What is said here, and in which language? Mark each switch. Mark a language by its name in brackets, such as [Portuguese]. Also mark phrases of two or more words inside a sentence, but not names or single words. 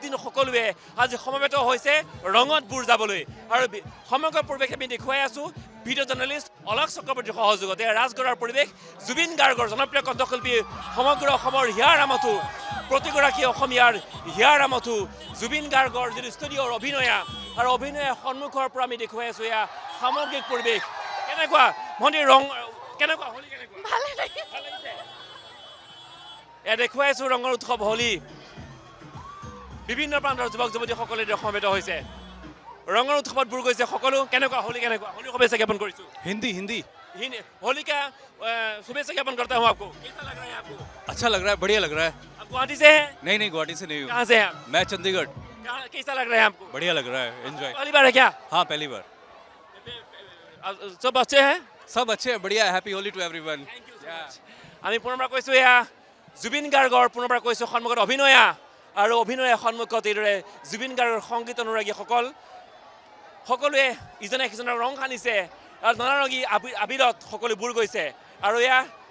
[Assamese] দিন সকলোৱে আজি সমবেত হৈছে ৰঙত বুৰ যাবলৈ আৰু সমগ্ৰ পৰিৱেশ আমি দেখুৱাই আছোঁ ভিডিঅ' জাৰ্নেলিষ্ট অলক চক্ৰৱৰ্তীৰ সহযোগতে ৰাজগড়ৰ পৰিৱেশ জুবিন গাৰ্গৰ জনপ্ৰিয় কণ্ঠশিল্পী সমগ্ৰ অসমৰ হিয়াৰ আমঠু প্ৰতিগৰাকী অসমীয়াৰ হিয়াৰ আমঠু জুবিন গাৰ্গৰ যিটো ষ্টুডিঅ'ৰ অভিনয়া আৰু অভিনয়ৰ সন্মুখৰ পৰা আমি দেখুৱাই আছোঁ এয়া সামগ্ৰিক পৰিৱেশ কেনেকুৱা ভণ্টি ৰং কেনেকুৱা হোলী কেনেকুৱা ভাল লাগিছে এয়া দেখুৱাই আছোঁ ৰঙৰ উৎসৱ হোলী বিভিন্ন প্ৰান্তৰ যুৱক যুৱতীসকলে সমবেত হৈছে ৰঙৰ উৎসৱত বুৰ গৈছে সকলো কেনেকুৱা হোলী কেনেকুৱা হোলীৰ শুভেচ্ছা জ্ঞাপন কৰিছোঁ [Hindi] हिंदी होली का शुभेच्छा ज्ञापन करता हूँ आपको कैसा लग रहा है आपको अच्छा लग रहा है बढ़िया लग रहा है आप गुवाहाटी से हैं नहीं गुवाहाटी से नहीं हूँ कहाँ से हैं आप मैं चंडीगढ़ कैसा लग रहा है आपको बढ़िया लग रहा है एंजॉय पहली बार है क्या हाँ पहली बार सब अच्छे हैं सब अच्छे हैं बढ़िया [English] happy Holi to everyone [Assamese] আমি পুনৰবাৰ কৈছোঁ এয়া জুবিন গাৰ্গৰ পুনৰবাৰ কৈছোঁ সন্মুখত অভিনয়া আৰু অভিনয়ৰ সন্মুখত এইদৰে জুবিন গাৰ্গৰ সংগীত অনুৰাগীসকল সকলোৱে ইজনে সিজনক ৰং সানিছে আৰু নানা ৰঙী আবিৰত সকলো বুৰ গৈছে আৰু এয়া